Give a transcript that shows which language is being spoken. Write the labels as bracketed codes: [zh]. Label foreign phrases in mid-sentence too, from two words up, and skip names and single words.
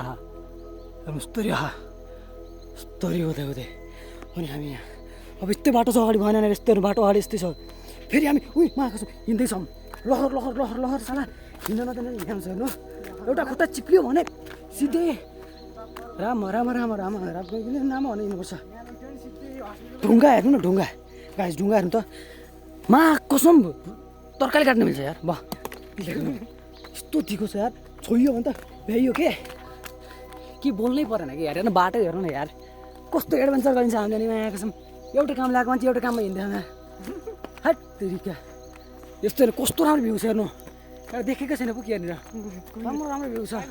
[ne] आहा हेर्नु यस्तरी आहा यस्तरी हुँदै हुँदै अनि हामी यहाँ अब यस्तै बाटो छ अगाडि भएन यस्तो बाटो अगाडि यस्तै छ फेरि हामी माथि छौँ हिँड्दैछौँ लहर लहर लहर लहर साला हिँड्न नदिने हिँड्छ हेर्नु एउटा खुट्टा चिप्लियो भने सिधै राम राम राम राम राम नाम भने हिँड्नुपर्छ ढुङ्गा हेर्नु न ढुङ्गा गाइस ढुङ्गा हेर्नु त मा कसम तरकारी काट्न मिल्छ यार वाह यस्तो ठिको छ यार छोइयो भने त भ्याइयो के बोल्नै परेन कि यार हेर्नु बाटो हेर्नु न यार कस्तो एडभेन्चर गरिन्छ हामीले नि यहाँ कसम एउटा काम लगाएको मान्छे एउटा काममा हिँड्दैन हट तरिका यस्तो हेर्नु कस्तो राम्रो भ्यू छ हेर्नु एउटा देखेकै छैन पो कि यहाँनिर राम्रो राम्रो भ्यू छ